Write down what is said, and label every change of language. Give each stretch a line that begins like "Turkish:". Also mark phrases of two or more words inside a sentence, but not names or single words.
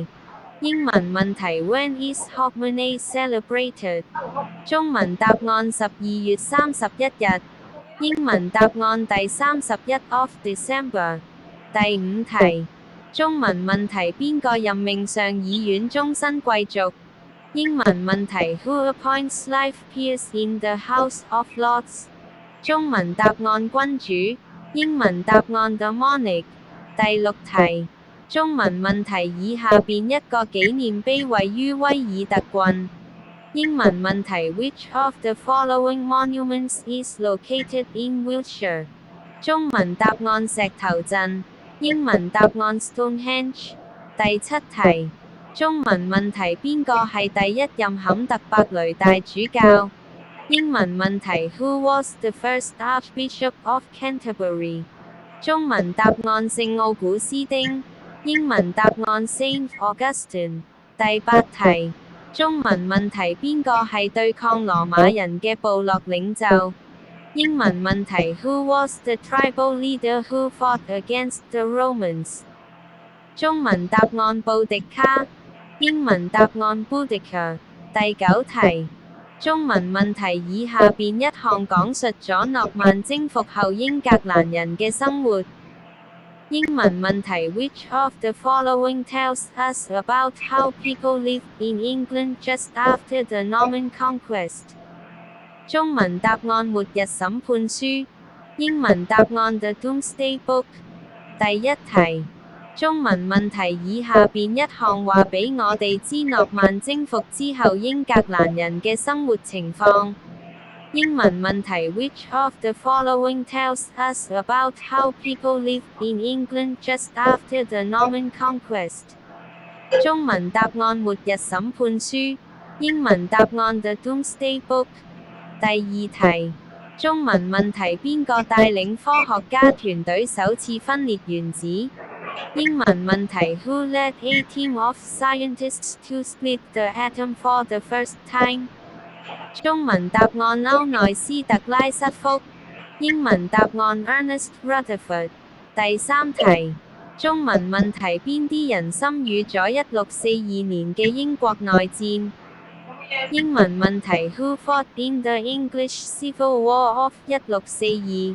Cantonese: 英文問題
English: When is Hogmanay celebrated？
Cantonese: 中文答案12月31日。英文答案第31
English: of December。
Cantonese: 第五題。中文問題邊個任命上議院終身貴族？英文問題
English: Who appoints life peers in the House of Lords？
Cantonese: 中文答案君主。英文答案
English: The Monarch。
Cantonese: 第六題。中文問題以下邊一個紀念碑位於威爾特郡？英文問題
English: Which of the following monuments is located in Wiltshire？
Cantonese: 中文答案石頭陣。英文答案 Stonehenge。第七題。中文問題邊個係第一任坎特伯雷大主教？英文問題
English: Who was the first Archbishop of Canterbury？
Cantonese: 中文答案聖奧古斯丁，英文答案 Saint Augustine。第八題，中文問題邊個係對抗羅馬人嘅部落領袖？英文問題
English: Who was the tribal leader who fought against the Romans？
Cantonese: 中文答案布迪卡，英文答案 Boudica。第九題，中文問題以下邊一項講述咗諾曼征服後英格蘭人嘅生活？英文問題
English: Which of the following tells us about how people lived in England just after the Norman conquest？
Cantonese: 中文答案末日審判書，英文答案 The Domesday Book。第一題，中文問題以下邊一項話俾我哋知諾曼征服之後英格蘭人嘅生活情況？英文問題
English: Which of the following tells us about how people lived in England just after the Norman conquest？
Cantonese: 中文答案末日審判書，英文答案 The Domesday Book。第二題，中文問題邊個帶領科學家團隊首次分裂原子？英文問題
English: Who led a team of scientists to split the atom for the first time？
Cantonese: 中文答案歐內斯特拉瑟福，英文答案 Ernest Rutherford。第三題，中文問題邊啲人參與咗1642年嘅英國內戰？英文問題
English: Who fought in the English Civil War of 1642？